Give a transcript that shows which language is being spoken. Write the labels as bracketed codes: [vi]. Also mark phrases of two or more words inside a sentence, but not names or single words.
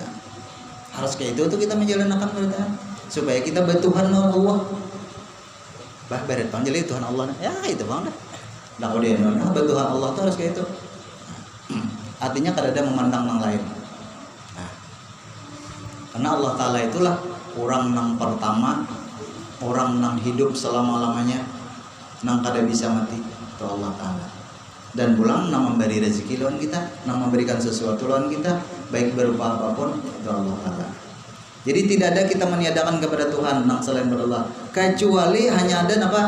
[id] Harus kayak itu tuh kita menjalankan perintah supaya kita bertuhan Allah. Bah berat bang jadi Tuhan Allah. Ya itu bang dah. Dah udah bertuhan Allah tuh harus kayak itu. Artinya kada memandang yang lain. Nah, karena Allah Ta'ala itulah orang yang pertama, orang yang hidup selama-lamanya, yang kada bisa mati. Itu Allah Ta'ala. Dan pulang nama memberi rezeki lawan kita, nama memberikan sesuatu lawan kita, baik berupa apapun, itu Allah Ta'ala. Jadi tidak ada kita meniadakan kepada Tuhan nang selain Allah, kecuali hanya ada apa?